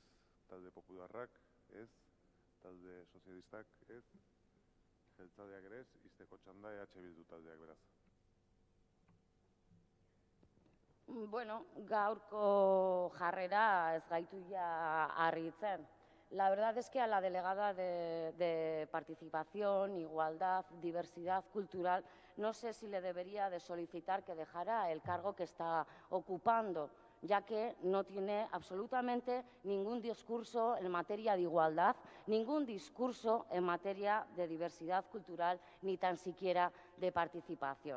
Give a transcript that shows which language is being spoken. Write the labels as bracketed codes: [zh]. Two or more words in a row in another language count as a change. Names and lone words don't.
[eu] Talde popularrak, ez? Talde sozialistak, ez? Jeltzaleak ere ez, izteko txanda EH Bildu taldeak beraz. Bueno, gaurko jarrera ez gaitu ja harritzen. [es] La verdad es que a la delegada de Participación, Igualdad, Diversidad Cultural, no sé si le debería de solicitar que dejara el cargo que está ocupando, ya que no tiene absolutamente ningún discurso en materia de igualdad, ningún discurso en materia de diversidad cultural, ni tan siquiera de participación.